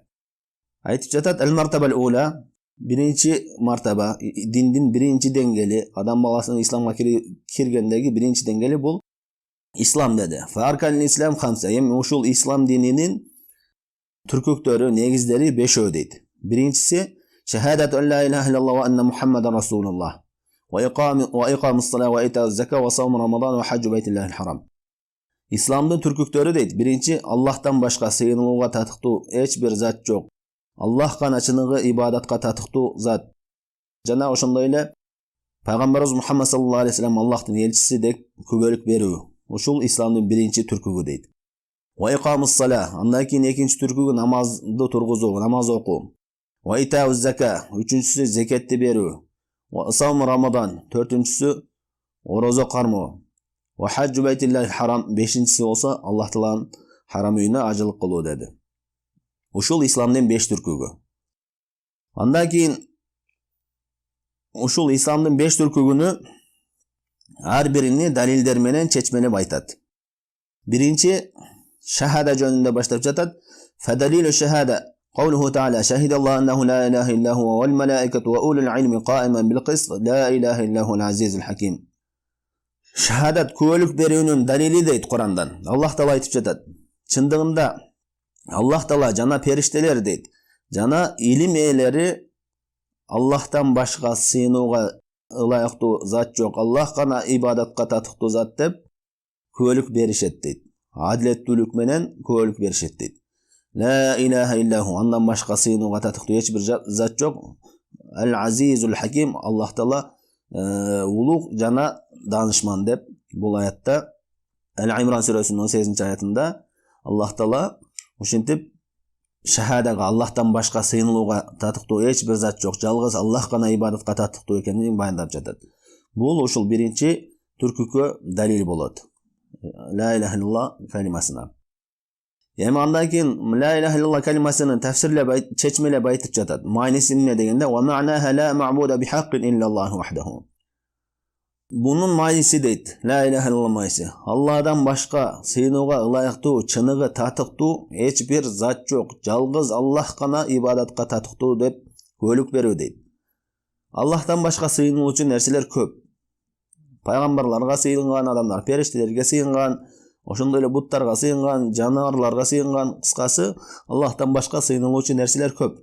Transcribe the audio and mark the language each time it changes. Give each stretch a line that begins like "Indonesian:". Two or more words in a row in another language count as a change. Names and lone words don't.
Kyrgyz: Айтып жатат
Arabic: المرتبة الأولى,
Kyrgyz: биринчи мартаба, диндин биринчи деңгээли, адам баласынын исламга киргендеги биринчи деңгээли бул ислам деди.
Arabic: أركان الإسلام خمسة.
Kyrgyz: Эми ушул ислам дининин түркүктөрү, негиздери 5 дейт.
Arabic: Биринчиси شهادة لا إله إلا الله وأن محمدا رسول الله. وإقام الصلاة وإيتاء الزكاة وصوم رمضان وحج بيت الله الحرام.
Kyrgyz: Исламдын түркүктөрү дейт. Биринчи, Аллахтан башка сыйынууга татыктуу эч бир зат жок. Аллах гана чыныгы ибадатка татыктуу зат. Жана ошондой эле пайгамбарыбыз Мухаммад
Arabic: صلى الله عليه وسلم
Kyrgyz: Аллахтын элчиси деп күбөлүк берүү. Ушул исламдын биринчи түркүгү дейт.
Arabic: وإقام الصلاة.
Kyrgyz: Андан кийин экинчи түркүгү намазды тургузуу, намаз окуу.
Arabic: وإيتاء الزكاة.
Kyrgyz: Үчүнчүсү зекетти берүү.
Arabic: وصوم رمضان.
Kyrgyz: Төртүнчүсү орозо кармоо.
Arabic: وحج بيت الله الحرام.
Kyrgyz: Бешинчиси болсо Аллах Тааланын харам үйүнө ажылык кылуу деди. Ушул исламдын 5 түркүгү. Андан кийин ушул исламдын 5 түркүгүнү ар бирини далилдер менен чечмелеп айтат. Биринчи шахада жөнүндө баштап жатат.
Arabic: ودليل الشهادة قوله تعالى شهد الله أنه لا إله إلا هو والملائكة وأولو العلم قائما بالقسط لا إله إلا هو العزيز الحكيم.
Kyrgyz: Шахадат күбөлүк берүүнүн далили дейт Курандан. Аллах Таала айтып жатат. Чындыгында Аллах Таала жана периштелер дейт. Жана илим ээлери Аллахтан башка сыйынууга ылайыктуу зат жок. Аллах гана ибадатка татыктуу зат деп күбөлүк беришет дейт. Адилеттүүлүк менен күбөлүк беришет дейт.
Arabic: لا إله إلا هو.
Kyrgyz: Андан башка сыйынууга татыктуу эч бир зат жок.
Arabic: العزيز الحكيم.
Kyrgyz: Аллах Таала улуг жана данышман деп бул аятта Ал-Имран сүрөсүнүн 18 аятында Аллах Таала ушинтип шахадага Аллахтан башка сыйынууга татыктуу эч бир зат жок, жалгыз Аллах гана ибадатка татыктуу экенин баяндап жатат. Бул ушул биринчи түркүккө далил болот.
Arabic: لا إله إلا الله
Kyrgyz: калимасына. Эми андан кийин
Arabic: لا إله إلا الله
Kyrgyz: калимасынын тафсирлеп чечмелеп айтып жатат. Мааниси эмне дегенде
Arabic: ومعناها لا معبود بحق إلا الله وحده.
Kyrgyz: Бунун мааниси дейт.
Arabic: لا إله إلا الله
Kyrgyz: мааниси. Алладан башка сыйынууга ылайыктуу, чыныгы татыктуу эч бир зат жок. Жалгыз Аллах гана ибадатка татыктуу деп күбөлүк берүү дейт. Аллахтан башка сыйынуучу нерселер көп. Пайгамбарларга сыйынган адамдар, периштелерге сыйынган, ошондой эле буттарга сыйынган, жаныбарларга сыйынган, кыскасы Аллахтан башка сыйынылуучу нерселер көп.